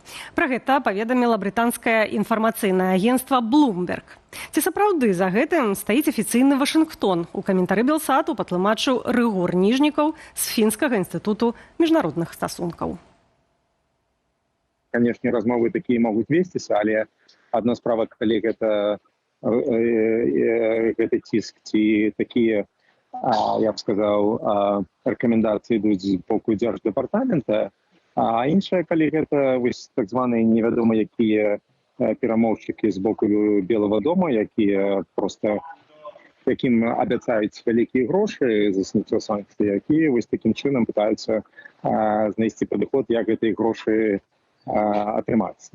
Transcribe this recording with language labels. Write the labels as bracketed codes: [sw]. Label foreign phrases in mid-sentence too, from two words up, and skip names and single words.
[be] Пра гэта паведаміла брытанскае інфармацыйнае агенцтва Bloomberg. Ці сапраўды за гэтым стаіць афіцыйны Вашынгтон? У каментары Белсату патлумачыў Рыгор Ніжнікаў з Фінскага інстытуту міжнародных стасункаў. [ru] Конечно, размовы такие могут вестись, [be] але одна справа, калі гэта ціск ці такія, я б сказаў, рэкамендацыі ідуць з боку дзярждэпартамента, а іншая, калі гэта так званыя невядома якія перамоўшчыкі з боку Белага дома, якія просто якім абяцаюць вялікія грошы за зняццё санкцый, якія такім чынам пытаюцца знайсці падыход, як гэтыя грошы атрымацца.